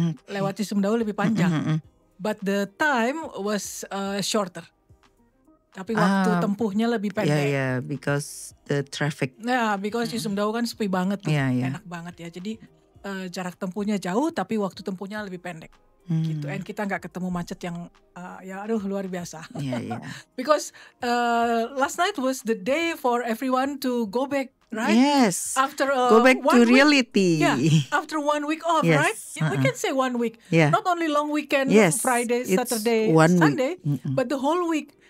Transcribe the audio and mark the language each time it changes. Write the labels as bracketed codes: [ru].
[id] Lewat Cisumdawu lebih panjang. [en] But the time was shorter. [id] Tapi waktu tempuhnya lebih pendek. [en] Yeah, because the traffic. Yeah, because [id] Cisumdawu kan sepi banget tuh. [en] Yeah. [id] Enak banget ya. Jadi jarak tempuhnya jauh tapi waktu tempuhnya lebih pendek. Gitu. And kita nggak ketemu macet yang luar biasa. [en] Yeah. Because last night was the day for everyone to go back, right? Yes. After go back to reality. Yeah. After 1 week off, yes. right? We can say 1 week. Yeah. Not only long weekend, Friday, Saturday, Sunday, but the whole week.